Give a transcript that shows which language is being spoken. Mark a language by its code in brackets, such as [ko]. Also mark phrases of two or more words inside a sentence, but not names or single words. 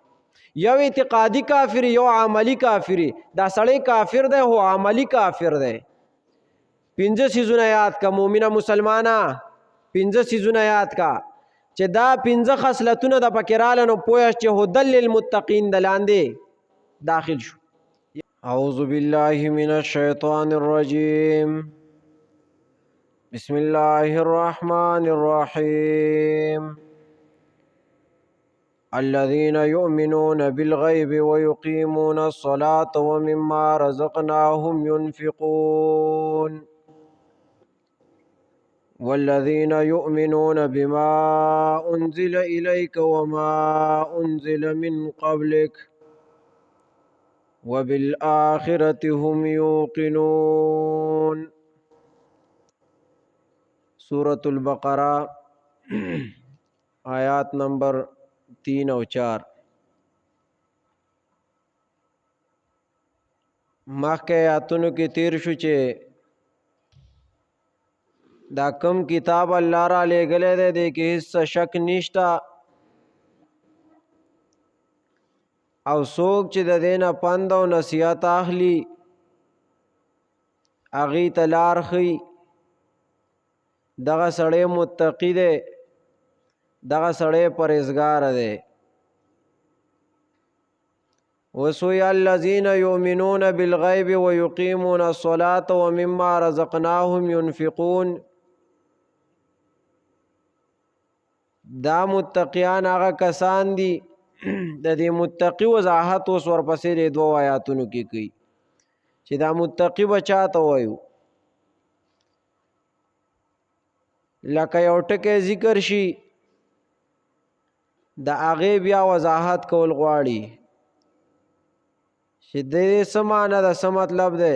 [ps] یو اعتقادي کافر یو عملی کافر. دا سړی کافر دی هو عملی کافر دی. پنځه سیزونه یاد کا مؤمنه مسلمانه، پنځه سیزونه یاد کا چې دا پنځه خصلتونه د پکې رااله نو پوه چې [ar] هدل للمتقین [ps] د لاندې داخل شو. [ar] اعوذ بالله من الشیطان الرجیم. بسم الله الرحمن الرحیم. الذين يؤمنون بالغيب ويقيمون الصلاة ومما رزقناهم ينفقون والذين يؤمنون بما أنزل إليك وما أنزل من قبلك وبالآخرة هم يوقنون. [ur] سورة البقرہ آیات نمبر 3 اور 4. [ps] مخکې آیاتونو کې تیر شو چې دا کم کتاب الله را لېږلی دی دې کې هېڅ شک نشته او څوک چې د دې نه پند او نصیحت اخلي هغې ته لار ښي دغه سړی متقي دی، دغه سړی پرهیزګار دی. [ar] وسوی الذین یؤمنون بالغیب ویقیمون الصلاة ومما رزقناهم ينفقون. [ps] دا متقیان هغه کسان دي. د دې متقي وضاحت اوس ورپسې د دوو آیاتونو کې کوي چې دا متقي به چاته وایو. لکه یو ټکی ذکر شي د هغې بیا وضاحت کول غواړي چې د دې څه معنی ده، څه مطلب دی.